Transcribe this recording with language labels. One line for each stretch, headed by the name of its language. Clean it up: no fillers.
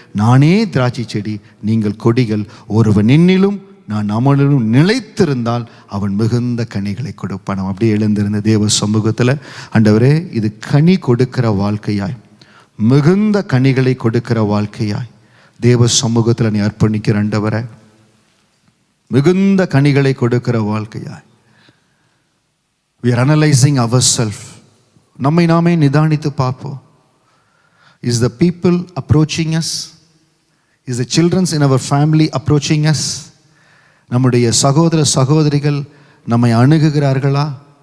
Tamil: நானே திராட்சை செடி, நீங்கள் கொடிகள். ஒருவன் என்னிலும் நான் அவனிலும் நிலைத்திருந்தால் அவன் மிகுந்த கனிகளை கொடுப்பான். அப்படியே எழுந்திருந்த தேவ சமூகத்தில், ஆண்டவரே, இது கனி கொடுக்கிற வாழ்க்கையாய், மிகுந்த கனிகளை கொடுக்கிற வாழ்க்கையாய் தேவ சமூகத்தில் நீ அர்ப்பணிக்கிற ஆண்டவரே, மிகுந்த கனிகளை கொடுக்கிற வாழ்க்கையாய்.
English: we are analyzing ourselves.
Tamil: நம்மை நாமே நிதானித்து பார்ப்போம்.
English: is the people approaching us? is the children in our family approaching us?
Tamil: நம்முடைய சகோதரிகள் நம்மை அணுகுகிறார்களா?